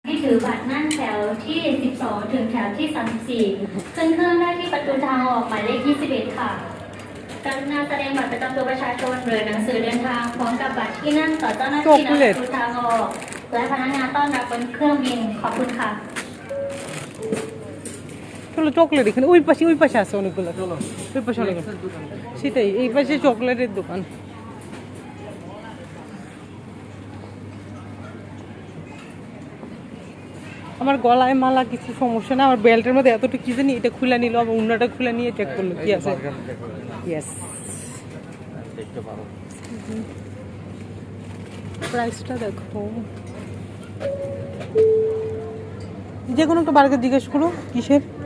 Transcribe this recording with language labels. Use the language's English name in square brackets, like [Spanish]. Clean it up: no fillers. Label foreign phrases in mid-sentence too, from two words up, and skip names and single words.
[Thai] ถือบัตรนั่งแถวที่12ถึงแถวที่34ขึ้นเครื่องได้ที่ประตูทางออกหมายเลข21ค่ะกรุณาแสดงบัตรประจำตัวประชาชนหรือหนังสือเดินทางพร้อมกับบัตรที่นั่งต่อเจ้าหน้าที่ณประตูทางออกและพนักงานต้อนรับบนเครื่องบินขอบคุณค่ะ [Bangla] চলো চকলেট এখানে ওই পাশে আছে অনেকগুলো ওই পাশে অনেক সেটাই এই পাশে চকলেটের দোকান আমার গলায় মালা কিছু সমস্যা না আমার বেল্টের মধ্যে এতটুকু কি জানি এটা খুলে নিল আবার উন্নাটা খুলে নিয়ে চেক করলো কি আছে ইয়েস দেখতে পারো প্রাইসটা দেখো যে কোনো একটা বার্গার জিজ্ঞেস করো কিসের